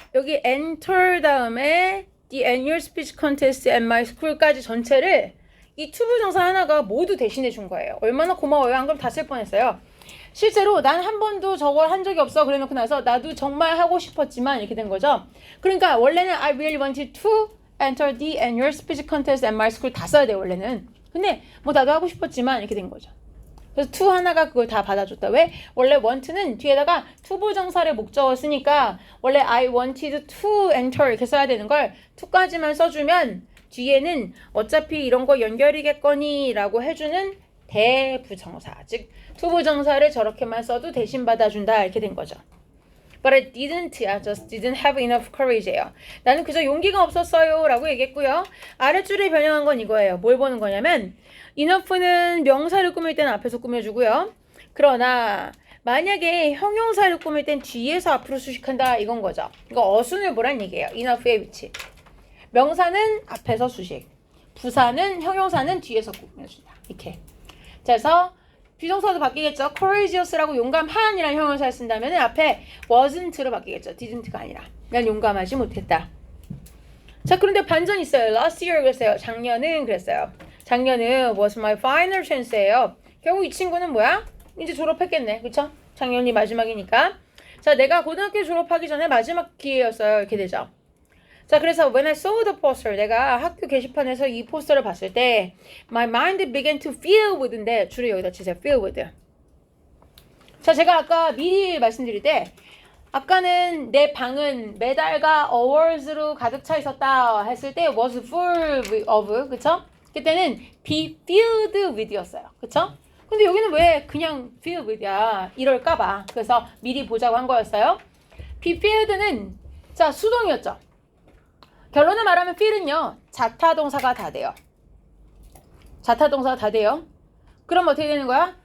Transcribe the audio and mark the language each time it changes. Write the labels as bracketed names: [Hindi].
[Korean] 여기 enter 다음에 [English] the annual speech contest at my school [Korean] 까지 전체를 이 투부정사 하나가 모두 대신해 준 거예요. 얼마나 고마워요. 안 그럼 다 쓸 뻔했어요. 실제로 난 한 번도 저걸 한 적이 없어 그래놓고 나서 나도 정말 하고 싶었지만 이렇게 된 거죠. 그러니까 원래는 [English] I really wanted to enter the annual speech contest at my school [Korean] 다 써야 돼요. 원래는. 근데 뭐 나도 하고 싶었지만 이렇게 된 거죠. 그래서 to 하나가 그걸 다 받아줬다. 왜? 원래 want는 뒤에다가 투부정사를 목적어 쓰니까 원래 [English] I wanted to enter [Korean] 이렇게 써야 되는 걸 to까지만 써주면 뒤에는 어차피 이런 거 연결이겠거니 라고 해주는 대부정사, 즉 투부정사를 저렇게만 써도 대신 받아준다 이렇게 된 거죠. [English] But I just didn't have enough courage예요. [Korean] 나는 그저 용기가 없었어요 라고 얘기했고요. 아랫줄에 변형한 건 이거예요. 뭘 보는 거냐면 enough는 명사를 꾸밀 때는 앞에서 꾸며주고요. 그러나 만약에 형용사를 꾸밀 땐 뒤에서 앞으로 수식한다 이건 거죠. 이거 어순을 보란 얘기예요. enough의 위치. 명사는 앞에서 수식. 부사는 형용사는 뒤에서 꾸며준다. 이렇게. 자, 그래서 비동사도 바뀌겠죠. courageous라고 용감한이라는 형용사를 쓴다면 앞에 wasn't로 바뀌겠죠. didn't가 아니라. 난 용감하지 못했다. 자, 그런데 반전 있어요. [English] last year [Korean] 그랬어요. 작년은 그랬어요. 작년은 [English] was my final chance예요. [Korean] 결국 이 친구는 뭐야? 이제 졸업했겠네. 그쵸? 작년이 마지막이니까. 자, 내가 고등학교 졸업하기 전에 마지막 기회였어요. 이렇게 되죠. 자, 그래서 [English] when I saw the poster, [Korean] 내가 학교 게시판에서 이 포스터를 봤을 때 [English] my mind began to fill with [Korean] 인데 줄을 여기다 치세요. [English] fill with. [Korean] 자, 제가 아까 미리 말씀드릴 때 아까는 내 방은 메달과 awards로 가득 차 있었다 했을 때 was full of, 그쵸? 그때는 [English] be filled with였어요. [Korean] 그쵸? 근데 여기는 왜 그냥 filled with야? 이럴까봐. 그래서 미리 보자고 한 거였어요. be filled는 자, 수동이었죠. 결론을 말하면 fill은요. 자타동사가 다 돼요. 자타동사가 다 돼요. 그럼 어떻게 되는 거야?